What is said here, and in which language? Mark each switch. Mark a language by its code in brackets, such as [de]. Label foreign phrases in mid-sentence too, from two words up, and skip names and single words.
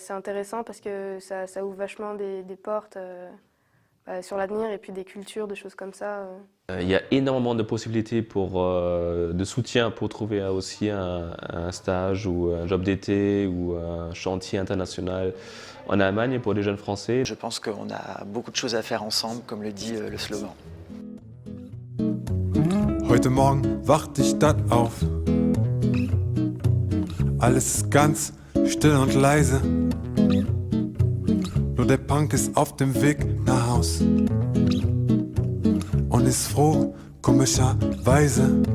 [fr] C'est intéressant parce que ça ouvre vachement des portes sur l'avenir et puis des cultures, des choses comme ça. Il y a énormément de possibilités de soutien pour trouver aussi un stage ou un job d'été ou un chantier international en Allemagne pour les jeunes Français. Je pense qu'on a beaucoup de choses à faire ensemble, comme le dit le slogan. [de] Heute Morgen wachte ich dann auf. Alles ist ganz still und leise. Nur der Punk ist auf dem Weg nach Haus. Und ist froh, komischerweise.